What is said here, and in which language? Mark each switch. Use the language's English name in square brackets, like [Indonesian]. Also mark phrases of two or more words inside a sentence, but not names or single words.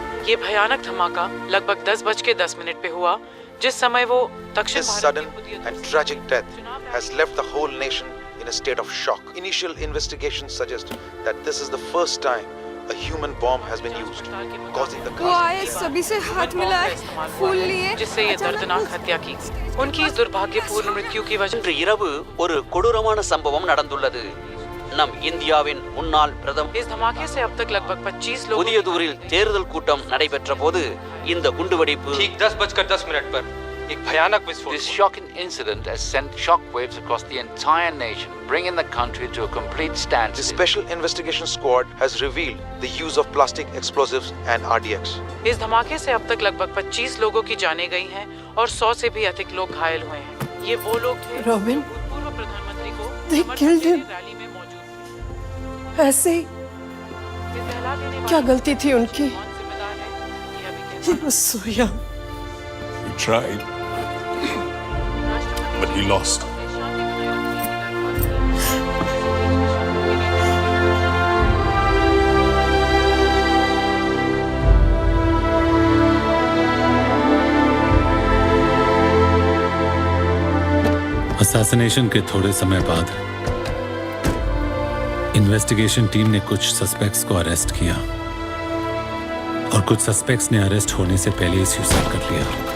[Hindi] ये भयानक धमाका लगभग 10:10 पे हुआ, जिस समय वो दक्षिण [English] This [Hindi] भारत [English] sudden [Hindi] के पुदिया [English] and tragic death has left the whole nation in a state of shock. Initial investigations suggest that this is the first time a human bomb has been used, causing the [Hindi] वो आए, सभी से हाथ मिलाए, फूल लिए, जिससे ये दर्दनाक हत्या की। उनकी इस दुर्भाग्यपूर्ण मृत्यु की वजह [Tamil] இன்று இரவு ஒரு கொடூரமான சம்பவம் நடந்துள்ளது. நம் இந்தியாவின் முன்னாள் பிரதமர் [Hindi] इस धमाके से अब तक लगभग 25 लोग [Tamil] புதியதூரில் தேர்தல் கூட்டம் நடைபெற்ற போது இந்த குண்டுவெடிப்பு [Hindi] ठीक 10:10 पर एक भयानक विस्फोट। [English] This shocking incident has sent shockwaves across the entire nation, bringing the country to a complete The standstill. Special Investigation Squad has revealed the use of plastic explosives and RDX. [Hindi] इस धमाके से अब तक लगभग 25 लोगों की जानें गई हैं और 100 से भी अधिक लोग घायल हुए हैं। ये वो लोग थे Robin, जो भूतपूर्व प्रधानमंत्री को [English] they [Hindi] समर्थन [English] killed [Hindi] देने [English] him. [Hindi] रैली में मौजूद थे। ऐसे ही ये दहला देने वाला क्या गलती थी उनकी? कौन जिम्मेदार है, ये अभी [English] He [Hindi] कहना [English] was so young. He tried, [Hindi] राष्ट्रपति [English] but he lost. [Hindi] ने शांति बनाए रखने की असैसिनेशन के थोड़े समय बाद [English] investigation team [Hindi] ने कुछ सस्पेक्ट्स को अरेस्ट किया और कुछ सस्पेक्ट्स ने अरेस्ट होने से पहले ही सुसाइड कर लिया।